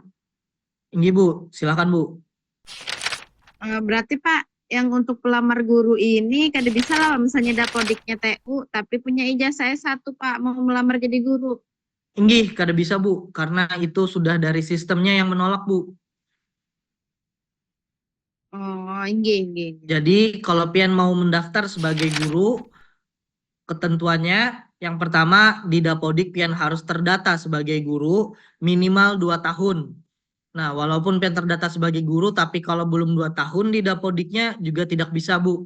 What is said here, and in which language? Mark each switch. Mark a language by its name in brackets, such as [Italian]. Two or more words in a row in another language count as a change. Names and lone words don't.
[Indonesian] Ini Bu, silakan Bu. Berarti Pak, yang untuk pelamar guru ini [Banjar] kada bisa lah [Indonesian] misalnya dapodiknya TU, tapi punya ijazah S1 Pak, mau melamar jadi guru. [Banjar] Inggih, kada bisa [Indonesian] Bu, karena itu sudah dari sistemnya yang menolak Bu. [Banjar] Oh, inggih, inggih. [Indonesian] Jadi kalau pian mau mendaftar sebagai guru, ketentuannya yang pertama di Dapodik pian harus terdata sebagai guru minimal 2 tahun. Nah, walaupun pian terdata sebagai guru, tapi kalau belum 2 tahun di Dapodiknya juga tidak bisa Bu.